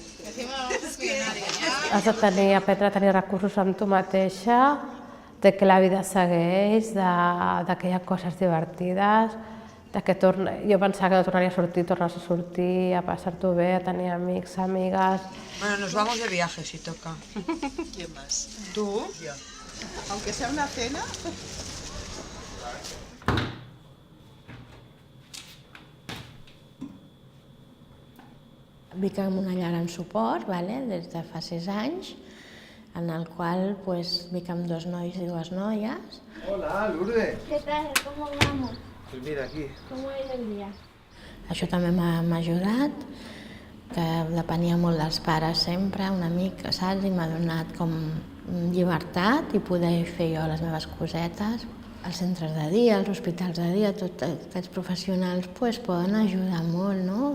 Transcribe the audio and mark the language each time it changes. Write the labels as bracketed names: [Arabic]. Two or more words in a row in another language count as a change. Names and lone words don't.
[Catalan] Has de aprendre a tenir recursos amb tu mateixa, de que la vida segueix, que hi ha coses divertides, jo pensava que no tornaria a sortir, tornes a sortir, a passar-t'ho bé, a tenir amics, amigues... [Spanish] Bueno, nos vamos de viaje si toca. ¿Quién más? ¿Tú? Yo. Aunque sea una cena. [Catalan] Vic en una llar en suport, des de fa 6 anys, en el qual vic amb 2 nois i 2 noies. [Spanish] Hola, Lourdes. ¿Qué tal? ¿Cómo vamos? Pues mira, aquí. ¿Cómo es el día? [Catalan] Això també m'ha ajudat, que depenia molt dels pares sempre, una mica, saps? I m'ha donat com llibertat i poder fer jo les meves cosetes. Els centres de dia, els hospitals de dia, tots aquests professionals poden ajudar molt, no?